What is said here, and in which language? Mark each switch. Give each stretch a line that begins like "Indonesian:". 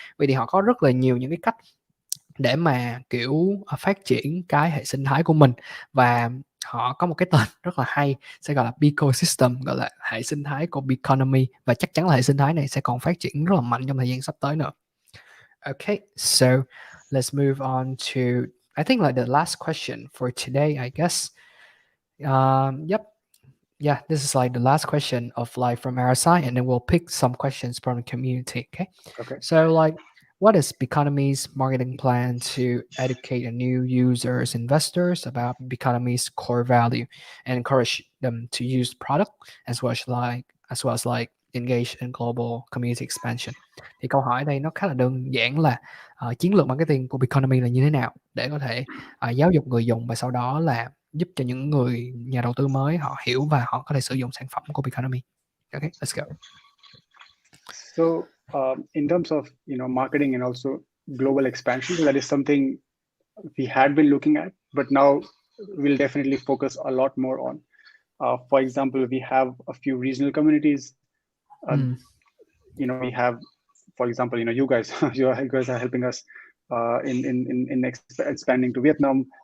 Vietnamese: Vậy thì họ có rất là nhiều những cái cách để mà kiểu phát triển cái hệ sinh thái của mình, và họ có một cái tên rất là hay sẽ gọi là Ecosystem, gọi là hệ sinh thái của Biconomy, và chắc chắn là hệ sinh thái này sẽ còn phát triển rất là mạnh trong thời gian sắp tới nữa.
English: Okay, so let's move on to I think like the last question for today, I guess. Yep. Yeah, this is like the last question of like from our side, and then we'll pick some questions from the community. Okay. Okay. So like, what is Biconomy's marketing plan to educate new users, investors about Biconomy's core value and encourage them to use product as well as like engage in global community expansion?
Vietnamese: Thì câu hỏi đây nó khá là đơn giản là chiến lược marketing của Biconomy là như thế nào để có thể giáo dục người dùng và sau đó là giúp cho những người nhà đầu tư mới họ hiểu và họ có thể sử dụng sản phẩm của Biconomy.
English: Okay, let's go. So in terms of marketing and also global expansion, that is something we had been looking at, but now we'll definitely focus a lot more on. For example, we have a few regional communities. We have, for example, you guys, you guys are helping us in expanding to Vietnam.